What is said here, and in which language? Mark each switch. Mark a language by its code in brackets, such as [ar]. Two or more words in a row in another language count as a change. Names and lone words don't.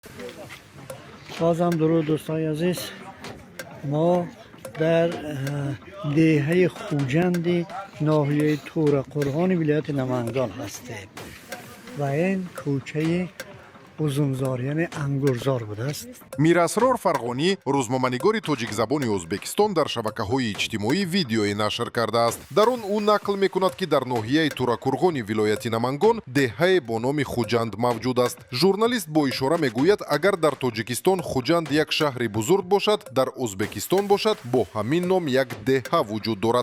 [tg] Бозам дуруд дӯстони азиз. мо дар деҳаи Хуҷанд ноҳияи Тӯрақӯрғон вилояти Намангон ҳастем ва ин кӯча uzunzor яъне ангурзор будааст. мирасрор фарғонӣ рӯзноманигори тоҷикзабони ӯзбекистон дар шабакаҳои иҷтимоӣ видеое нашр кардааст. дар он ӯ нақл мекунад ки дар ноҳияи туракурғони вилояти намангон деҳае бо номи хуҷанд мавҷуд аст. журналист бо ишора мегӯяд агар дар тоҷикистон хуҷанд як шаҳри бузург бошад, дар ӯзбекистон бошад бо ҳамин ном як деҳа вуҷуд дорад.